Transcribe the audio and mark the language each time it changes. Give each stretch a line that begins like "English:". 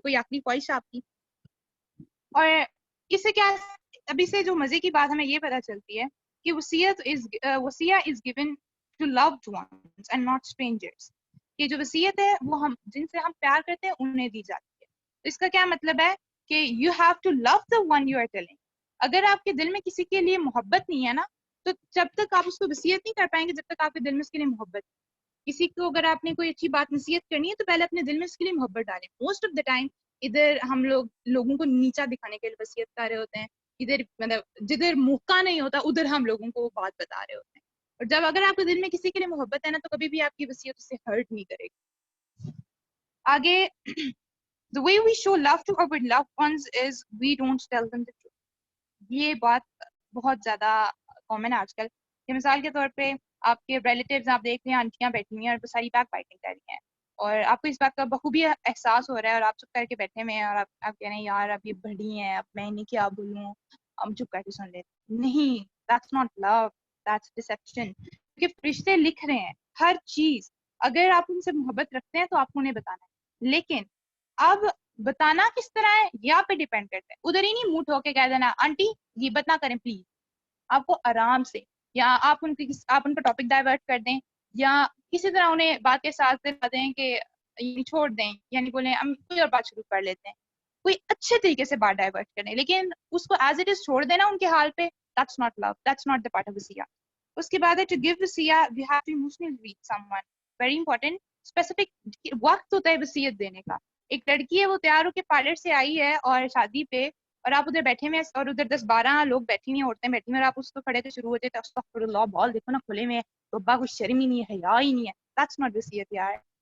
Urdu: کوئی آخری خواہش آپ کی؟ اور اس سے کیا ابھی سے جو مزے کی بات ہمیں یہ پتہ چلتی ہے کہ وصیہ
English: Is given to loved ones and not strangers.
Urdu: کہ جو وصیت ہے وہ ہم جن سے ہم پیار کرتے ہیں انہیں دی جاتی ہے. اس کا کیا مطلب ہے کہ
English: you have to love the one you are telling.
Urdu: اگر آپ کے دل میں کسی کے لیے محبت نہیں ہے نا تو جب تک آپ اس کو وصیت نہیں کر پائیں گے جب تک آپ کے دل میں اس کے لیے محبت. کسی کو اگر آپ نے کوئی اچھی بات نصیحت کرنی ہے تو پہلے اپنے دل میں اس کے لیے محبت ڈالیں.
English: most of the time
Urdu: ادھر ہم لوگوں کو نیچا دکھانے کے لیے وصیت کر رہے ہوتے ہیں، ادھر مطلب جدھر موقع نہیں ہوتا ادھر ہم لوگوں کو بات بتا رہے ہوتے ہیں. اور جب اگر آپ کے دل میں کسی کے لیے محبت ہے نا تو کبھی بھی آپ کی وصیت اسے ہرٹ نہیں کرے گی.
English: آگے the way we show love to our loved ones is we don't tell them the truth.
Urdu: یہ بات بہت زیادہ کامن ہے آج کل. کہ مثال کے طور پہ آپ کے ریلیٹیوز آپ دیکھ رہے ہیں آنٹیاں بیٹھی ہوئی ہیں اور وہ ساری بیک بائٹنگ کر رہی ہیں اور آپ کو اس بات کا بخوبی احساس ہو رہا ہے اور آپ چپ کر کے بیٹھے ہوئے ہیں اور آپ کہہ رہے ہیں یار اب یہ بڑی ہیں اب میں انہیں کیا بولوں، ہم چپ کر کے سن لیتے. نہیں،
English: that's not love, that's deception.
Urdu: کیونکہ فرشتے لکھ رہے ہیں ہر چیز. اگر آپ ان سے محبت رکھتے ہیں تو آپ کو انہیں بتانا ہے، لیکن اب بتانا کس طرح ہے یہ آپ پہ ڈیپینڈ کرتا ہے. ادھر ہی نہیں منہ ٹھوک کے کہہ دینا آنٹی غیبت نہ کریں پلیز. آپ کو آرام سے یا آپ ان کا ٹاپک ڈائیورٹ کر دیں یا کسی طرح انہیں بات کے ساتھ دلا دیں کہ یعنی چھوڑ دیں، یعنی بولیں ہم کوئی اور بات شروع کر لیتے ہیں. کوئی اچھے طریقے سے بات ڈائیورٹ کریں، لیکن اس کو ایز اٹ از چھوڑ دینا ان کے حال پہ.
English: that's not love, that's not the part of وصیہ.
Urdu: اس کے بعد ہے
English: to give وصیہ we have to emotionally reach someone. very important.
Urdu: specific وقت ہوتا ہے وصیت دینے کا. ایک لڑکی ہے وہ تیار ہو کے پارلر سے آئی ہے اور شادی پہ، اور آپ ادھر بیٹھے ہوئے اور ادھر 10-12 لوگ بیٹھی ہوئی ہیں، عورتیں بیٹھی ہوئی ہیں اور آپ اس کو کھڑے سے شروع ہوتے تھے استغفراللہ بال دیکھو نا کھلے میں ربا کوئی شرم ہی نہیں ہے، حیا ہی نہیں ہے.
English: that's not
Urdu: وصیت یار.